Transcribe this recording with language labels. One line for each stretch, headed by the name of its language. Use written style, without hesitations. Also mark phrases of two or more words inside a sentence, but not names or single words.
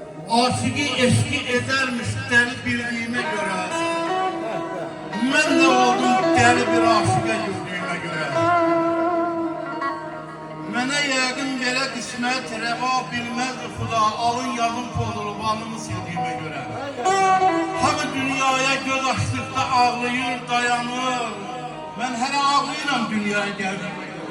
Turkish: Aşığı eşki edermiş deli bildiğime göre. Ben de oldum deli bir aşığa gördüğüme göre.
Azerbaijani: Mənə yəqin belə qismət rəva bilməz xuda, alın yazın pozulub alnımı sevdiyimə görə. Hamı dünyaya göz açdıqda ağlayır, dayanır. Mən hələ ağlayıram dünyaya gəldiyimə görə.